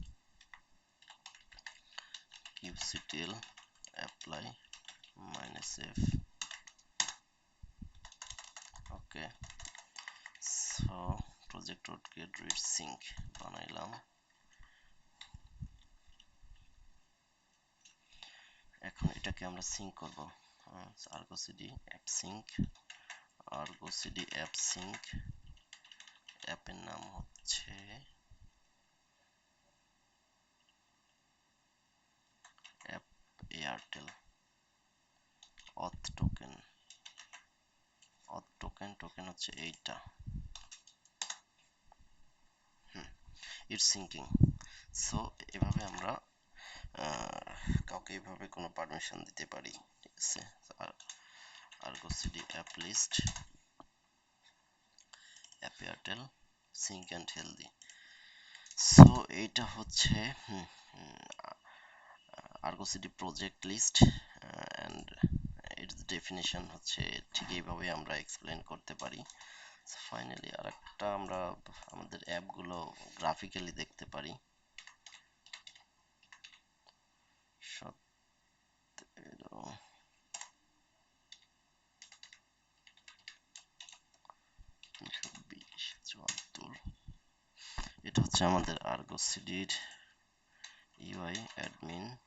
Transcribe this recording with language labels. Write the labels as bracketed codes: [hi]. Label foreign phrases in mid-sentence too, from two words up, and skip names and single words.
[en] kubectl apply -f okay so project.getRead sync [bn] বানাইলাম এখন এটাকে আমরা সিঙ্ক করব [en] argo cd app sync argo cd app sync [bn] অ্যাপের নাম হচ্ছে [en] app Airtel auth token [bn] হচ্ছে এইটা [en] it's syncing so [bn] এভাবে আমরা কাউকে এভাবে কোনো পারমিশন দিতে পারি ঠিক আছে [en] argo cd app list app airtel sync and healthy so [bn] এইটা হচ্ছে [en] argo cd project list and its definition [bn] হচ্ছে ঠিক এইভাবে আমরা এক্সপ্লেন করতে পারি ফাইনালি আরেকটা আমরা আমাদের অ্যাপগুলো গ্রাফিক্যালি দেখতে পারি 17 এটা হচ্ছে আমাদের আর্গো সিডির [en] UI admin